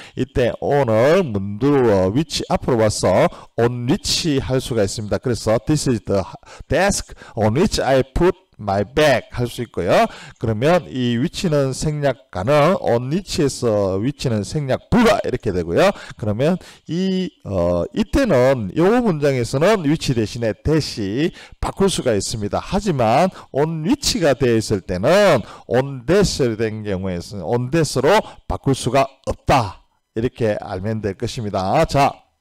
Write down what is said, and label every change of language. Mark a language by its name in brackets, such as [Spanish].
[Korean] 이때 on을 문두로 which 앞으로 와서 on which 할 수가 있습니다. [English] 그래서 this is the desk on which I put my bag [Korean] 할 수 있고요. 그러면 이 which는 생략 가능, on which에서 which는 생략 불가 이렇게 되고요. 그러면 이때는 이 문장에서는 which 대신에 that이 바꿀 수가 있습니다. 하지만 on which가 되어 있을 때는 on that이 된 경우에서는 on that으로 바꿀 수가 없다. 이렇게 알면 될 것입니다. 자,